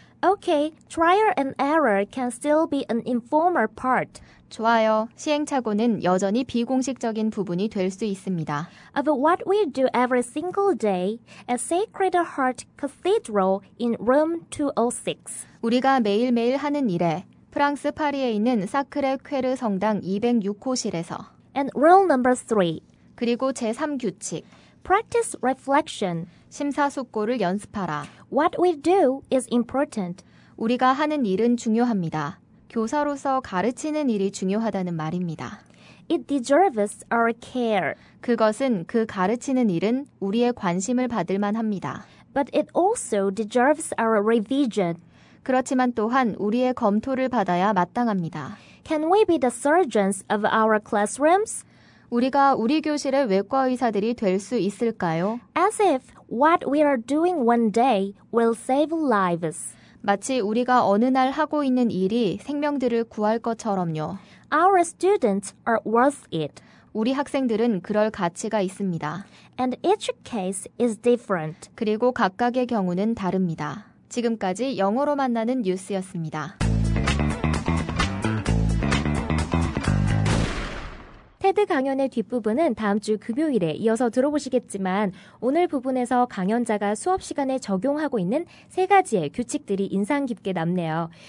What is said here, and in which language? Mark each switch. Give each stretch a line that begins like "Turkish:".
English: Okay, trial and error can still be an informal part
Korean: 좋아요. 시행착오는 여전히 비공식적인 부분이 될 수 있습니다.
English: of what we do every single day at Sacred Heart Cathedral in Room 206.
Korean: 우리가 매일매일 하는 일에 프랑스 파리에 있는 사크레 퀘르 성당 206호실에서
English: And rule number 3.
Korean: 그리고 제3규칙
English: Practice reflection.
Korean: 심사숙고를 연습하라.
English: What we do is important.
Korean: 우리가 하는 일은 중요합니다. 교사로서 가르치는 일이 중요하다는 말입니다.
English: It deserves our care.
Korean: 그것은 그 가르치는 일은 우리의 관심을 받을 만합니다.
English: But it also deserves our revision.
Korean: 그렇지만 또한 우리의 검토를 받아야 마땅합니다.
English: Can we be the surgeons of our classrooms?
Korean: 우리가 우리 교실의 외과 의사들이 될 수 있을까요?
English: As if what we are doing one day will save lives.
Korean: 마치 우리가 어느 날 하고 있는 일이 생명들을 구할 것처럼요.
English: Our students are worth it.
Korean: 우리 학생들은 그럴 가치가 있습니다.
English: And each case is different.
Korean: 그리고 각각의 경우는 다릅니다. 지금까지 영어로 만나는 뉴스였습니다. 테드 강연의 뒷부분은 다음 주 금요일에 이어서 들어보시겠지만 오늘 부분에서 강연자가 수업 시간에 적용하고 있는 3가지의 규칙들이 인상 깊게 남네요.